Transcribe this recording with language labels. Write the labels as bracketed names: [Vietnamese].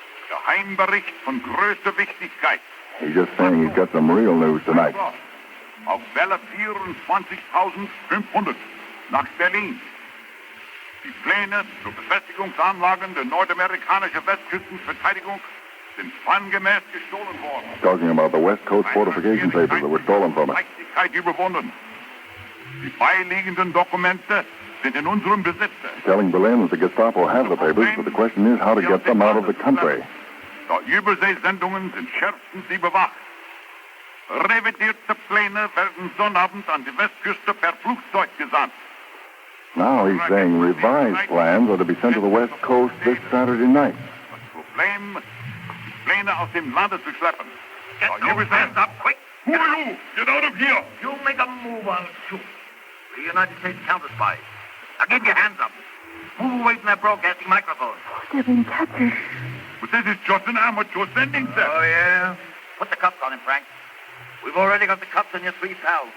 [German] Geheimbericht von größter Wichtigkeit. [English] He's just saying he's got some real news tonight. [German] Auf Welle 24.500 nach Berlin. Die Pläne zur Befestigungsanlagen der nordamerikanischen Westküstenverteidigung sind plangemäß gestohlen worden. [English] Talking about the West Coast fortification papers that were stolen from us. [German] Leichtigkeit überwunden. Die beiliegenden Dokumente sind in unserem Besitz. [English] Telling Berlin that the Gestapo have the papers, but the question is how to get them out of the country. [German] Die Überseesendungen sind schärfstens überwacht. Revidierte Pläne werden Sonnabend an die Westküste per Flugzeug gesandt. [English] Now he's saying revised plans are to be sent to the West Coast this Saturday night. [German] Das Problem, die Pläne aus dem Lande zu schleppen. [English] Get those hands up, quick! Who are you? Get out of here! You make a move, I'll shoot. The United States CounterSpy. Now get your hands up. Move away from that broadcasting microphone. They're being captured. But this is just an amateur sending set. Oh, yeah? Put the cuffs on him, Frank. We've already got the cuffs on your three pals.